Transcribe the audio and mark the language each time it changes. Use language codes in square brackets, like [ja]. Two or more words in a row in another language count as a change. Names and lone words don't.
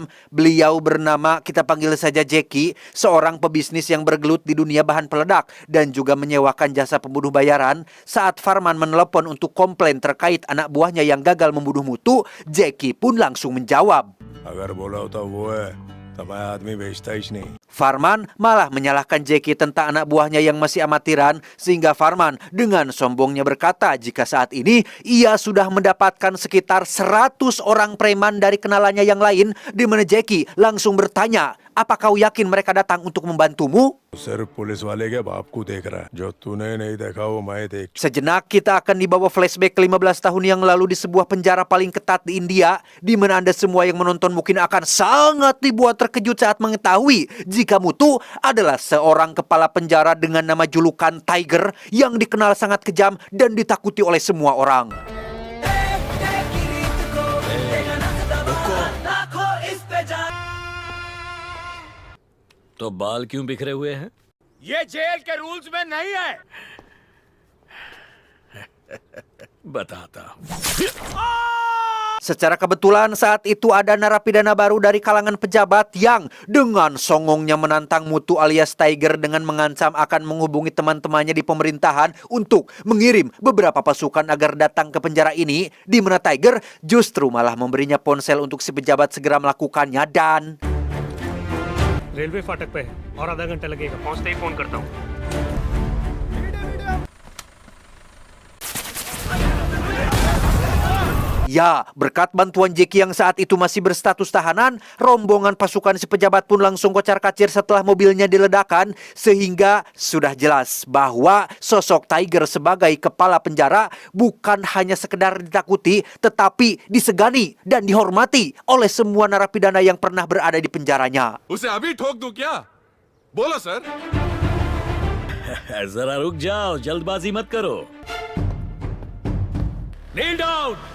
[id] Beliau bernama, kita panggil saja Jackie, seorang pebisnis yang bergelut di dunia bahan peledak dan juga menyewakan jasa pembunuh bayaran. Saat Farman menelepon untuk komplain terkait anak buahnya yang gagal membunuh Mutu, Jackie pun langsung menjawab. [hi] अगर बोला होता वो है तो मैं आदमी बेचता ही नहीं। [id] Farman malah menyalahkan Jackie tentang anak buahnya yang masih amatiran, sehingga Farman dengan sombongnya berkata jika saat ini ia sudah mendapatkan sekitar 100 orang preman dari kenalannya yang lain, di mana Jackie langsung bertanya, apa kau yakin mereka datang untuk membantumu? [hi] सिर्फ पुलिस वाले के बाप को देख रहा है, जो तूने नहीं देखा वो मैं देख। [id] Sejenak kita akan dibawa flashback 15 tahun yang lalu di sebuah penjara paling ketat di India, di mana Anda semua yang menonton mungkin akan sangat dibuat terkejut saat mengetahui jika Muthu adalah seorang kepala penjara dengan nama julukan Tiger yang dikenal sangat kejam dan ditakuti oleh semua orang. [hi] तो बाल क्यों बिखरे हुए हैं? ये जेल के रूल्स में नहीं है। बताता हूँ। [id] Secara kebetulan saat itu ada narapidana baru dari kalangan pejabat yang dengan songongnya menantang Muthu alias Tiger dengan mengancam akan menghubungi teman-temannya di pemerintahan untuk mengirim beberapa pasukan agar datang ke penjara ini, di mana Tiger justru malah memberinya ponsel untuk si pejabat segera melakukannya dan [hi] रेलवे फाटक पे है और आधा घंटा लगेगा, पहुंचते ही फोन करता हूँ। [id] ya, berkat bantuan Jackie yang saat itu masih berstatus tahanan, rombongan pasukan si pejabat pun langsung kocar-kacir setelah mobilnya diledakkan, sehingga sudah jelas bahwa sosok Tiger sebagai kepala penjara bukan hanya sekedar ditakuti, tetapi disegani dan dihormati oleh semua narapidana yang pernah berada di penjaranya. [hi] उसे अभी ठोक दूं क्या? बोलो सर। जरा रुक जाओ, जल्दबाजी मत करो। [en] knee down.